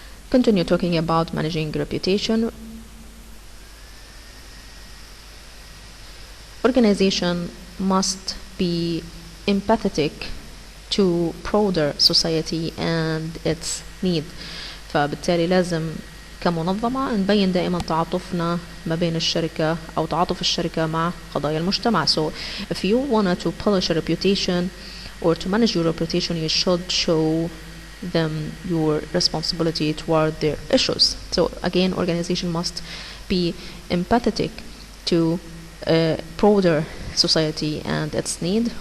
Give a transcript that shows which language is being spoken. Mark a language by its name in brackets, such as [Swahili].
[English] Continue talking about managing reputation. Organization must be empathetic to broader society and its need. [Arabic] فبالتالي لازم كمنظمة نبين دائما تعاطفنا ما بين الشركة أو تعاطف الشركة مع قضايا المجتمع. [English] So if you want to polish a reputation or to manage your reputation, you should show them your responsibility toward their issues. So again, organization must be empathetic to broader society and its need.